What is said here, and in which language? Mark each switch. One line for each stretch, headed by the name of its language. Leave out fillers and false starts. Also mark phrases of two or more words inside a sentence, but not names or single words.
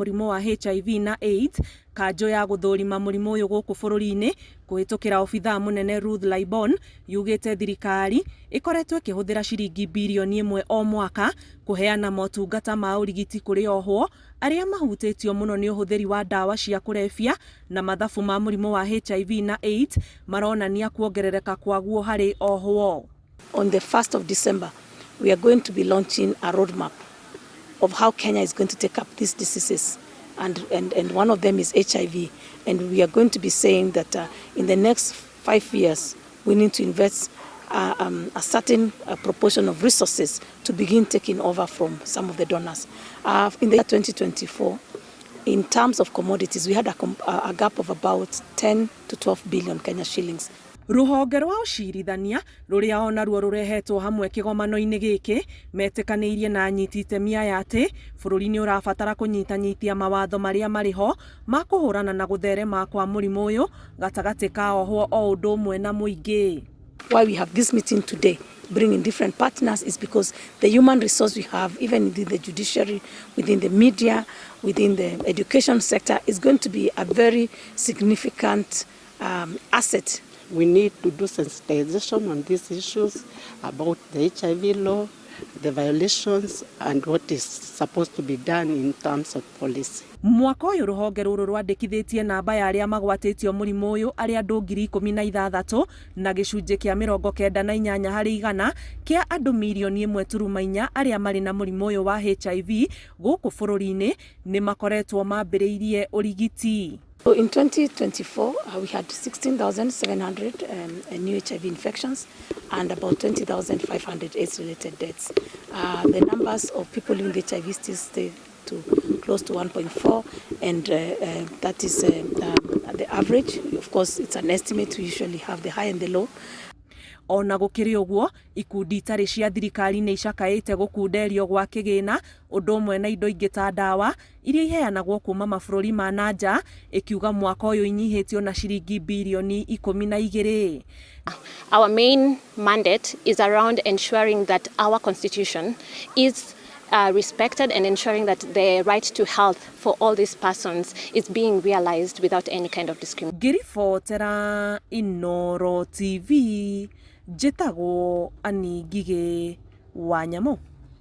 Kikuyu: mũrimũ wa HIV na AIDS, kanjũ ya gũthũrima mũrimũ ũyũ gũkũ bũrũri-inĩ kũhĩtũkĩra obithaa mũnene Ruth Laibon yugĩte thirikari ĩkoretwo ĩkĩhũthĩra ciringi birioni 1 o mwaka kũheana motungata ma ũrigiti kũrĩ ohwo arĩa mahutĩtio mũno nĩ ũhũthĩri wa ndawa cia kũrebia, na mathabu ma mũrimũ wa HIV na AIDS maronania kwongerereka kwaguo harĩ ohwo.
English: On the 1st of December, we are going to be launching a roadmap of how Kenya is going to take up these diseases. And one of them is HIV. And we are going to be saying that in the next 5 years, we need to invest a certain proportion of resources to begin taking over from some of the donors. In the year 2024, in terms of commodities, we had a gap of about 10 to 12 billion Kenya shillings.
Kikuyu: Rũhonge rwa ũcirithania rũrĩa ona ruo rũrehetwo hamwe kĩgomano-inĩ gĩkĩ metĩkanĩirie na anyiti itemi aya atĩ bũrũri nĩ ũrabatara kũnyitanyitia mawatho marĩa marĩ ho ma kũhũrana na gũtherema kwa mũrimũ ũyũ gatagatĩ ka ohwo o ũndũ ũmwe na mũingĩ.
English: Why we have this meeting today, bringing different partners, is because the human resource we have, even within the judiciary, within the media, within the education sector, is going to be a very significant asset. We need to do sensitization on these issues about the HIV law, the violations, and what is supposed to be done in terms of policy.
Kikuyu: Mwaka ũyũ rũhonge rũrũ rwandĩkithĩtie namba ya arĩa magwatĩtio mũrimũ ũyũ arĩa andũ 16,000 na gĩcunjĩ kĩa 98 harĩ 100 kĩa andũ milioni 1.4 arĩa marĩ na mũrimũ ũyũ wa HIV gũkũ bũrũri-inĩ nĩ makoretwo mambĩrĩirie ũrigiti.
English: So in 2024, we had 16,700 new HIV infections and about 20,500 AIDS-related deaths. The numbers of people living with HIV still stay to close to 1.4, and that is the average. Of course, it's an estimate. We usually have the high and the low.
Kikuyu: Ona gũkĩrĩ ũguo, ikundi itarĩ cia thirikari nĩ icakaĩte gũkunderio gwa kĩgĩna ũndũ ũmwe na indo ingĩ ta ndawa iria iheanagwo kuma mabũrũri ma nanja, ikiuga mwaka ũyũ inyihĩtio na ciringi birioni 12.
English: Our main mandate is around ensuring that our constitution is respected and ensuring that the right to health for all these persons is being realized without any kind of discrimination.
Kikuyu: Ngiribotera Inooro TV, njĩtagwo Ani Ngigĩ wa Nyamũ.